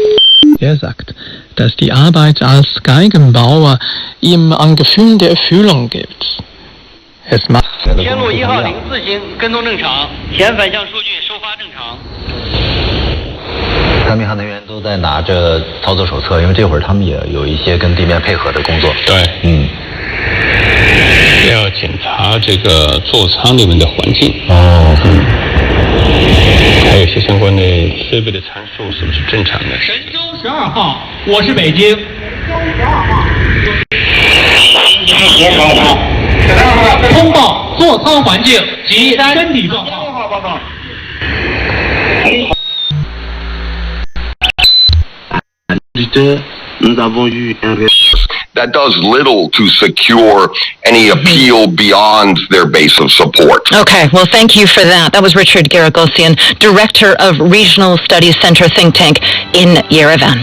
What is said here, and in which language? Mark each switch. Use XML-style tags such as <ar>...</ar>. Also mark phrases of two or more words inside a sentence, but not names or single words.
<de>Er sagt, dass die Arbeit als Geigenbauer ihm ein Gefühl der Erfüllung gibt. Es macht</de> <zh>天路1号0自行跟踪正常，前反向数据收发正常。 3名航天员都在拿着操作手册，因为这会儿他们也有一些跟地面配合的工作。对，要检查这个座舱里面的环境。还有一些相关的设备的参数是不是正常的？神舟12号，我是北京。通报座舱环境及身体状况。</zh> <en>That does little to secure any appeal beyond their base of support. Okay, well, thank you for that. That was Richard Garagosian, Director of Regional Studies Center think tank in Yerevan.</en>